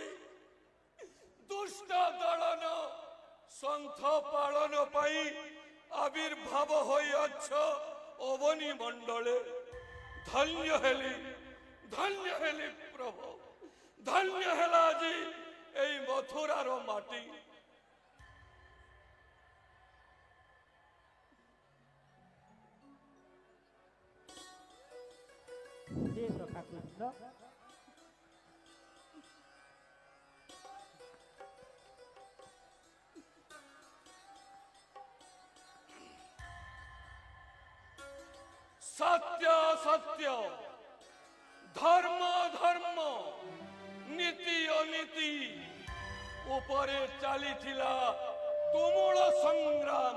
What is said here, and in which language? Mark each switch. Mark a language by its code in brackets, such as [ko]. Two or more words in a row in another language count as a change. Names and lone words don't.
[or] ଦୁଷ୍ଟ ଦଳନ ସନ୍ଥ ପାଳନ ପାଇଁ ଆବିର୍ଭାବ ହୋଇଅଛ ଅବନୀ ମଣ୍ଡଳେ। ଧନ୍ୟ ହେଲି ପ୍ରଭୁ, ଧନ୍ୟ ହେଲା ଆଜି এই ମଥୁରାର ମାଟି। [hi] हे सखा कृष्ण [or] ସତ୍ୟ ସତ୍ୟ, ଧର୍ମ ଧର୍ମ, ନୀତି ଅନୀତି ଉପରେ ଚାଲିଥିଲା ତୁମୁଳ ସଂଗ୍ରାମ।